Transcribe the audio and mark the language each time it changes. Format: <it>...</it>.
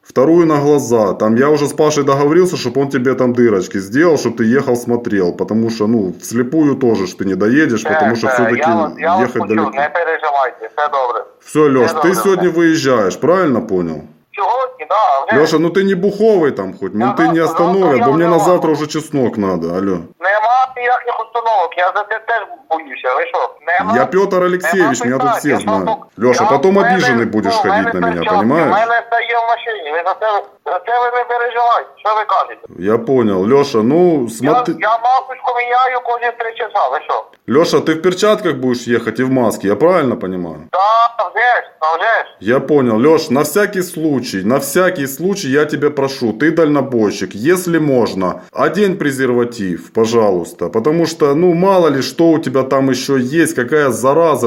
<ru>Вторую на глаза. Там я уже с Пашей договорился, чтобы он тебе там дырочки сделал, чтобы ты ехал, смотрел. Потому что, ну, вслепую тоже ж ты не доедешь, потому что все-таки ехать далеко. Я вас пущу, не переживайте, все добре. Все, Леш, ты сегодня выезжаешь, правильно понял? Сегодня, да. Леша, ну ты не буховый там хоть, менты не остановят, бо мне на завтра уже чеснок надо, алло.</ru> <uk>Нема ніяких установок, я за це теж боюся, ви що?</uk> <ru>Я Петр Алексеевич, меня тут все знают. Леша, потом обиженный будешь ходить на меня, понимаешь?</ru> <uk>У мене стає в машині, за це ви не переживайте, що ви кажете?</uk> <ru>Я понял, Леша, ну смотри...</ru> <uk>Я масочку меняю кожен 3 часа, ви що?</uk> <ru>Леша, ты в перчатках будешь ехать и в маске, я правильно понимаю? Да, вжесть. Я понял. Леш, на всякий случай я тебя прошу, ты дальнобойщик, если можно, одень презерватив, пожалуйста. Потому что, ну, мало ли, что у тебя там еще есть, какая зараза,</ru>